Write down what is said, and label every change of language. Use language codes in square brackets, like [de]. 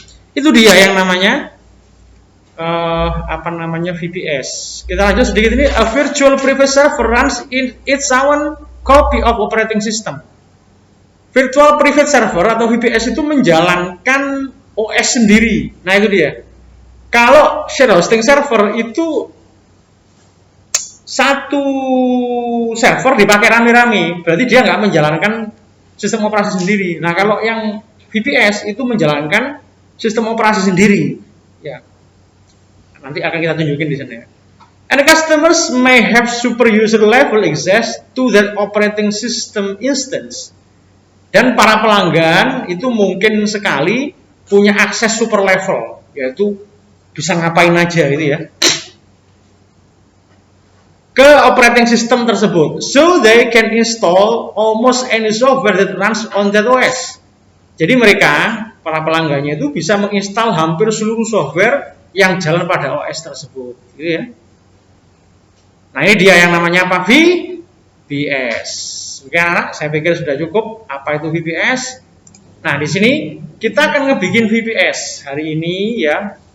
[id] Itu dia yang namanya VPS. Kita lanjut sedikit ini. [en] A virtual private server runs in its own copy of operating system. [id] Virtual private server atau VPS itu menjalankan OS sendiri. Nah, itu dia. Kalau share hosting server itu satu server dipakai rame-rame, berarti dia nggak menjalankan sistem operasi sendiri. Nah, kalau yang VPS itu menjalankan sistem operasi sendiri. Ya, nanti akan kita tunjukin di sana. [en] And customers may have super user level access to that operating system instance. [id] Dan para pelanggan itu mungkin sekali punya akses super level, yaitu bisa ngapain aja gitu ya, ke operating system tersebut. [en] So they can install almost any software that runs on that OS. [id] Jadi mereka, para pelanggannya itu bisa menginstal hampir seluruh software yang jalan pada OS tersebut, gitu ya. Nah, ini dia yang namanya apa? VPS. Oke, anak, saya pikir sudah cukup. Apa itu VPS? Nah, di sini kita akan ngebikin VPS hari ini ya.